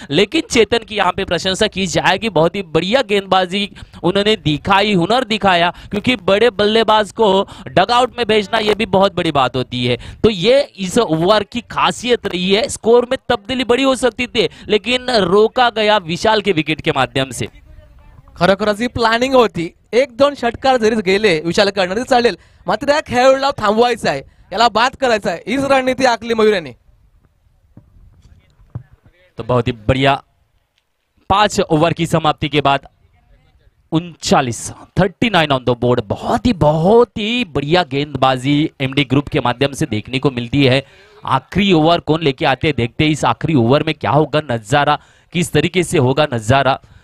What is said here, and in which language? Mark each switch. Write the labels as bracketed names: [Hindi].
[Hindi] लेकिन चेतन की यहाँ पे प्रशंसा की जाएगी, बहुत ही बढ़िया गेंदबाजी उन्होंने दिखाई, हुनर दिखाई दिखाया, क्योंकि बड़े बल्लेबाज को डगआउट में भेजना ये भी बहुत बड़ी बात होती है। तो ये इस ओवर की खासियत रही है। स्कोर में तब्दीली बड़ी हो सकती थी, लेकिन रोका गया विशाल के विकेट के माध्यम से। [Marathi] खरोखरच ही प्लॅनिंग होती. एक दोन षटकार जरी गेले विशालकडनं तरी चालेल, मात्र या खेळाडूला थांबवायचं आहे, याला बाद करायचं आहे. हीच रणनीती आखली मयूर यांनी. [Hindi] तो बहुत ही बढ़िया 5 ओवर की समाप्ति के बाद 39 ऑन द बोर्ड। बहुत ही बढ़िया गेंदबाजी एमडी ग्रुप के माध्यम से देखने को मिलती है। आखिरी ओवर कौन लेके आते हैं, देखते हैं इस आखिरी ओवर में क्या होगा नजारा, किस तरीके से होगा नजारा।